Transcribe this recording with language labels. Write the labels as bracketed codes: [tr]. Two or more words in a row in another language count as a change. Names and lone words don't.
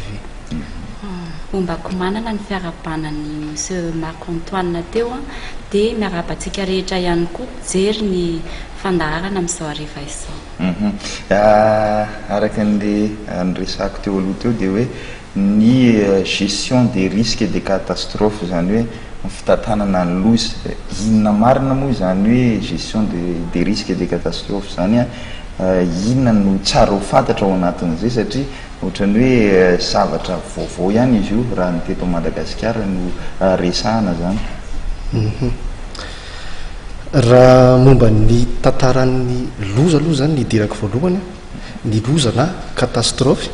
[mg] Ombako manana ny fiarabanan'ny Monsieur Marc Antoine teo dia miarabantsika rehetra ihany koa jery ny fandarana amin'izao hariva izao. Araka an'ilay niresako teo aloha teo dia hoe ny [fr] gestion des risques et des catastrophes [mg] zany hoe fitantanana ny loza inona marina moa zany hoe [fr] gestion des risques et des catastrophes [mg] zany inona no tsara ho fantatra ao anatin'izay satria ohatrany hoe zavatra vaovao ihany izy io raha ny teto Madagasikara no resahana zany. Raha momba ny tantaran'ny loza aloha zany ny dirako voalohany ny loza na catastrophe